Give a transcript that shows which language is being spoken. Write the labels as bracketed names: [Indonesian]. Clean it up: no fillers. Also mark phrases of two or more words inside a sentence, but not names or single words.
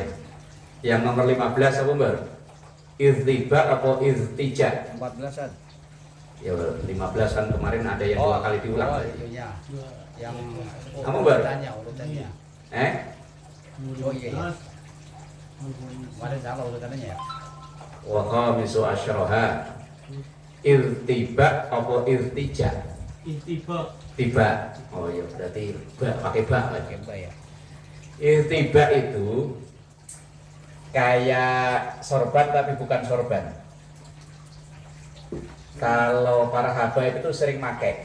[Indonesian] Yang nomor 15 apa, Mbak? Irtiba atau irtija? 14-an. Ya, 15 kan kemarin ada yang dua kali diulang. Oh iya. Yang Apa, Mbak? urutannya. Oh iya. Kemarin sama urutannya ya. [Arabic] وخامس عشرة. Irtiba atau irtija? [Indonesian] Tiba. Oh iya, berarti pakai ba lagi. Coba ya. Irtiba itu kayak sorban tapi bukan sorban. Kalau para habaib itu sering pakai.